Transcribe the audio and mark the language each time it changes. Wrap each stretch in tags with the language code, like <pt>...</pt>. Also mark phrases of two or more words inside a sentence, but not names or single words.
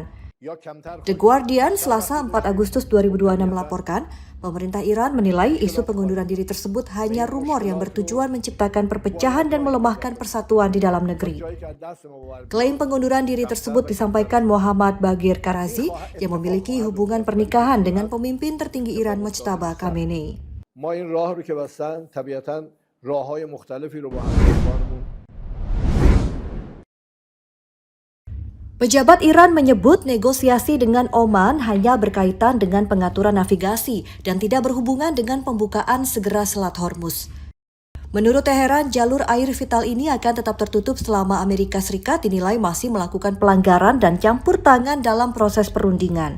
<id>The Guardian Selasa 4 Agustus 2026 melaporkan, pemerintah Iran menilai isu pengunduran diri tersebut hanya rumor yang bertujuan menciptakan perpecahan dan melemahkan persatuan di dalam negeri. Klaim pengunduran diri tersebut disampaikan Mohammad Bagher Karazi yang memiliki hubungan pernikahan dengan pemimpin tertinggi Iran Mojtaba Khamenei.</id> <fa>ما این راه رو که بستن طبیعتاً راه‌های مختلفی رو با همکارانمون.</fa> <id>Pejabat Iran menyebut negosiasi dengan Oman hanya berkaitan dengan pengaturan navigasi dan tidak berhubungan dengan pembukaan segera Selat Hormuz. Menurut Teheran, jalur air vital ini akan tetap tertutup selama Amerika Serikat dinilai masih melakukan pelanggaran dan campur tangan dalam proses perundingan.</id>